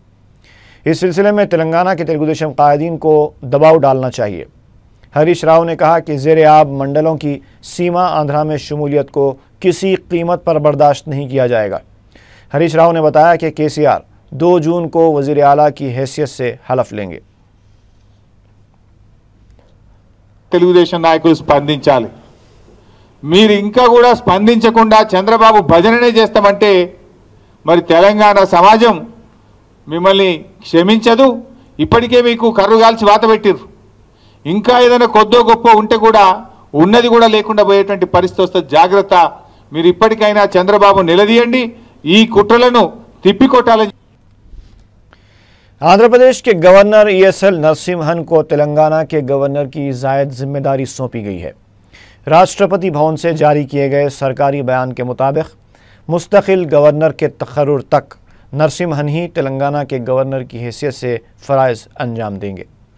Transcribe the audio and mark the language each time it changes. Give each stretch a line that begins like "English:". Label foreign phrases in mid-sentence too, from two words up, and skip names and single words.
Urdu: اس سلسلے میں تلنگانہ کے تلگو دیشم قائدین کو دباؤ ڈالنا چاہیے۔ ہریش راؤ نے کہا کہ زیر آب منڈلوں کی سیما آندھرا میں شمولیت کو کسی قیمت پر برداشت نہیں کیا جائے گا۔ ہریش راؤ نے بتایا کہ KCR 2 جون کو وزیر اعلیٰ کی حیثیت سے حلف لیں گے۔
Telugu: తెలుగుదేశం నాయకులు స్పందించాలి। మీరు ఇంకా కూడా స్పందించకుండా చంద్రబాబు భజననే చేస్తామంటే మరి తెలంగాణ సమాజం మిమ్మల్ని క్షమించదు। ఇప్పటికే మీకు కర్రుగాల్చి వాత పెట్టిర్రు। ఇంకా ఏదైనా కొద్దో గొప్ప ఉంటే కూడా ఉన్నది కూడా లేకుండా పోయేటువంటి పరిస్థితి వస్తుంది। జాగ్రత్త। మీరు ఇప్పటికైనా చంద్రబాబు నిలదీయండి, ఈ కుట్రలను తిప్పికొట్టాలని।
Urdu: آندھرا پردیش کے گورنر ESL نرسمہن کو تلنگانہ کے گورنر کی زائد ذمہ داری سونپی گئی ہے۔ راشٹرپتی بھون سے جاری کیے گئے سرکاری بیان کے مطابق مستقل گورنر کے تقرر تک نرسمہن ہی تلنگانہ کے گورنر کی حیثیت سے فرائض انجام دیں گے۔